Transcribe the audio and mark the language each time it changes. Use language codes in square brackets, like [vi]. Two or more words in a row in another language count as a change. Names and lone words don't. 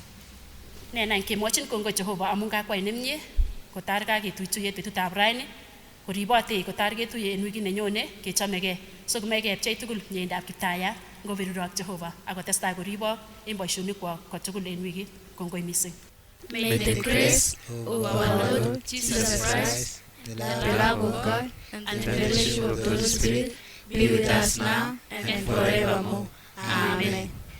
[kln] Nena kemwochin kongoi Jehova amun kakwai nemie kotar kaketuiye tuyet betutab raini koribote kotar ketuye en wikit nenyone kechomegei so komoe kepchei tugul mieindab Kiptaiyat ngobirurok Jehova akotestai koribok en boisionikwak kotugul en wikit. Kongoi mising. [en] May the grace of our Lord Jesus Christ, the love of God, and the fellowship of the Holy Spirit be with us now and forevermore. Amen.